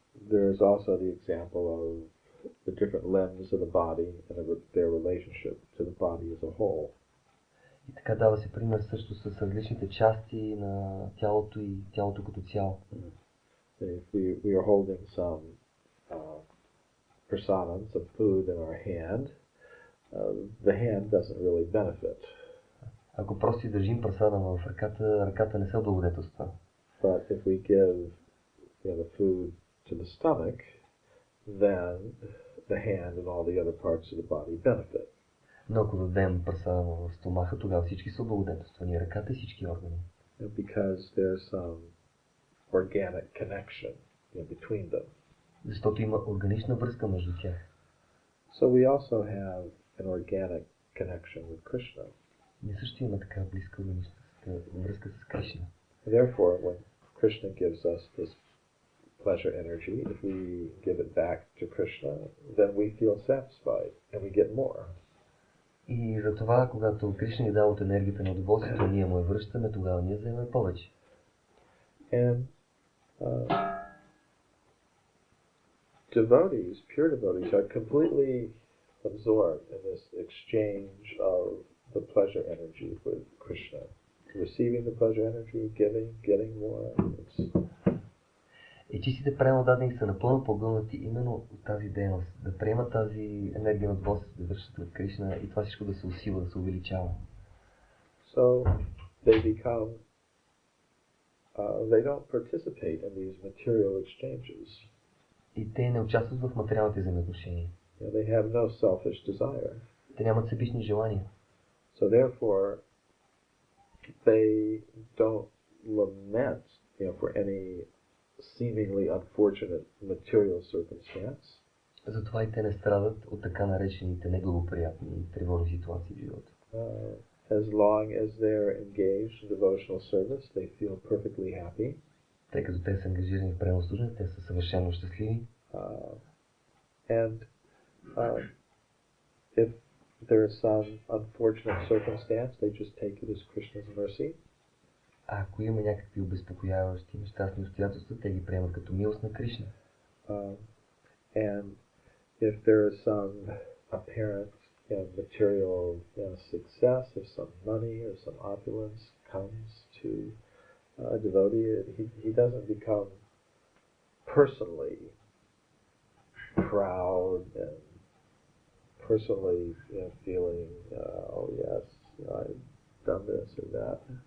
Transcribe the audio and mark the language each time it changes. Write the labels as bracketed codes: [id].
[en] There is also the example of the different limbs of the body and their relationship to the body as a whole. [bg] И така дава се пример също с различните части на тялото и тялото като цяло. [en] If we are holding some prasadam, some food in our hand, the hand doesn't really benefit. [bg] Ако просто си държим прасадама в ръката, ръката не се облагодетелства. [en] But if we give the food to the stomach, then the hand and all the other parts of the body benefit. [bg] Но ако дадем прасадама в стомаха, тогава всички са облагодетелствани, ръката и всички органи. [en] Because there's some organic connection in between them. [bg] Защото има органична връзка между тях. [en] So we also have an organic connection with Krishna. [bg] Ние също имаме така близка органична връзка с Кришна. [en] Therefore, when Krishna gives us this pleasure energy, if we give it back to Krishna, then we feel satisfied and we get more. [bg] И затова, когато Кришна ни дава от енергията на удоволствието, ние му я връщаме, тогава ние вземем повече. [en] And devotees, pure devotees, are completely absorbed in this exchange of the pleasure energy with Krishna. Receiving the pleasure energy, giving, getting more. [bg] И чистите правилнодадени са напълно погълнати именно от тази дейност, да приемат тази енергия от Бог, да вършат от Кришна и това всичко да се усилва, да се увеличава. [en] So they become, they don't participate in these material exchanges. [bg] И те не участват в материалните взаимоотношения. [en] They have no selfish desire. [bg] Те нямат себични желания. [en] So therefore, they don't lament, for any seemingly unfortunate material circumstance. [bg] Затова и те не страдат от така наречените неблагоприятни и тревожни ситуации в живота. [en] As long as they're engaged in devotional service, they feel perfectly happy. [bg] Тъй като те са ангажирани в преданно служене, те са съвършено щастливи. [en] And if there is some unfortunate circumstance, they just take it as Krishna's mercy. [bg] А ако има някакви обезпокояващи нещастни обстоятелства, те ги приемат като милост на Кришна. [en] And if there is some apparent material success, if some money or some opulence comes to a devotee, he doesn't become personally proud and personally feeling, oh yes, I've done this or that.